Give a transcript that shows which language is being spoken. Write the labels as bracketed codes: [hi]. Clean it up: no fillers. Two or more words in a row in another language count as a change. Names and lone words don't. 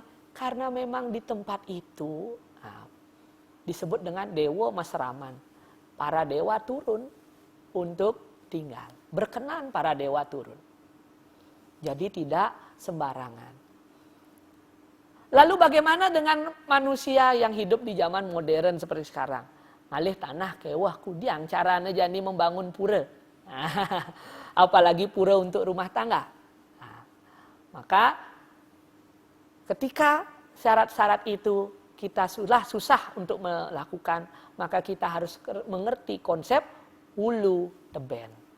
[id] Karena memang di tempat itu disebut dengan Dewa Masraman. Para dewa turun untuk tinggal. Berkenan para dewa turun. Jadi tidak sembarangan. Lalu bagaimana dengan manusia yang hidup di zaman modern seperti sekarang? [ban] Malih tanah kewah kudiang [id] caranya jadi membangun pura. Apalagi pura untuk rumah tangga. Maka ketika syarat-syarat itu kita sudah susah untuk melakukan, maka kita harus mengerti konsep hulu teben.